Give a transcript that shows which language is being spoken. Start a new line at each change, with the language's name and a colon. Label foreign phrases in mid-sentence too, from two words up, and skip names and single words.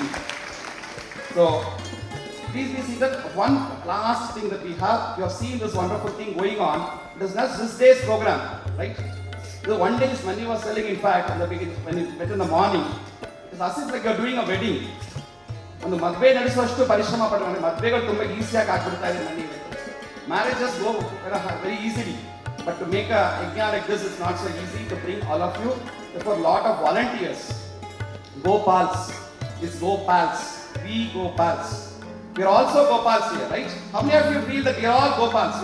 English: So please be seated. One last thing that we have seen this wonderful thing going on. It is not this day's program, right? The one day Mani was telling, in fact, in the beginning, when he met in the morning, it's as if like you're doing a wedding. When the
Kannada: ಮದುವೆ ನಡೆಸುವಷ್ಟು ಪರಿಶ್ರಮ ಪಡುವನೆ, ಮದುವೆಗಳು ತುಂಬ easiyaಗಿ ಆಗ್ಬಿಡ್ತಾರೆ Mani.
English: Marriages go very easily, but to make a yajna like this is not so easy to bring all of you. Therefore, a lot of volunteers. GoPals, it's GoPals, we GoPals. We are also Gopals here, right? How many of you feel that we are all Gopals?